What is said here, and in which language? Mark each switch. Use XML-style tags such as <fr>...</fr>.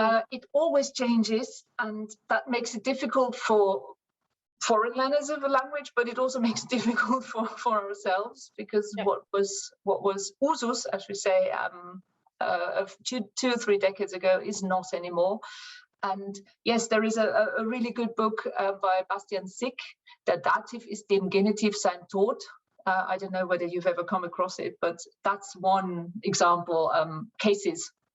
<en>It always changes, and that makes it difficult for foreign learners of a language, but it also makes it difficult for ourselves, because what was usus, as we say, of 2 or 3 decades ago is not anymore. And yes, there is a really good book by Bastian Sick.</en> <de>Der Dativ ist dem Genitiv sein Tod.</de> <en>I don't know whether you've ever come across it, but that's one example. Cases.</en>